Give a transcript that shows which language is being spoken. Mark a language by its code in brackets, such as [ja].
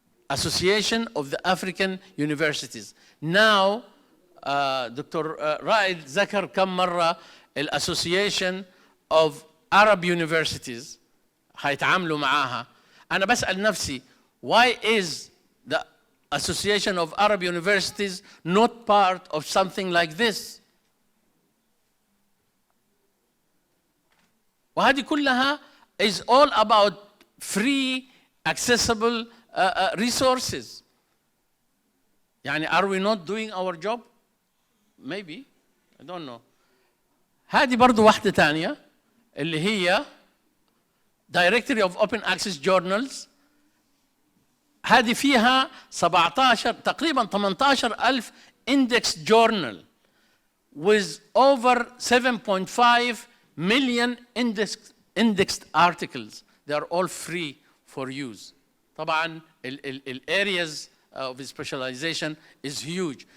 [en] Association of the African Universities. Now, [ar] دكتور رائد ذكر كم مرة Association of Arab Universities هيتعاملوا معاها. أنا بسأل نفسي, [en] why is the Association of Arab Universities not part of something like this? [ar] وهذه كلها [en] is all about free, accessible resources. [ar] يعني [en] are we not doing our job? Maybe, I don't know. [ar] هذه برضو واحدة تانية اللي هي Directory of Open Access Journals. هذه فيها [en] 17 [ar] تقريبا [en] 18,000 index journal with over 7.5 million indexed articles. They are all free for use. [ar] طبعا ال [en] areas of specialization is huge.